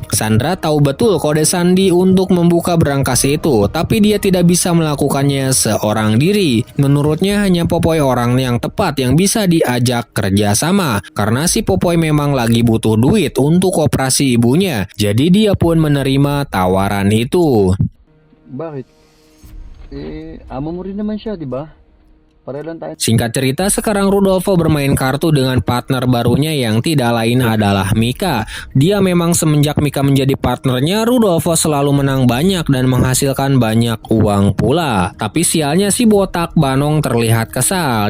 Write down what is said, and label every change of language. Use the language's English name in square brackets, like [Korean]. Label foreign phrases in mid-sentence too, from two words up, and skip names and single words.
[Indonesian] Sandra tahu betul kode sandi untuk membuka brankas itu, tapi dia tidak bisa melakukannya seorang diri. Menurutnya hanya Popeye orang yang tepat yang bisa diajak kerja sama, karena si Popeye memang lagi butuh duit untuk operasi ibunya. Jadi dia pun menerima tawaran itu. [Filipino] Bakit? Amo mo rin naman siya, di ba? Pareho lang tayo. [Indonesian] Singkat cerita, sekarang Rudolfo bermain kartu dengan partner barunya yang tidak lain adalah Mika. Dia memang semenjak Mika menjadi partnernya, Rudolfo selalu menang banyak dan menghasilkan banyak uang pula. Tapi sialnya si botak Banong terlihat kesal.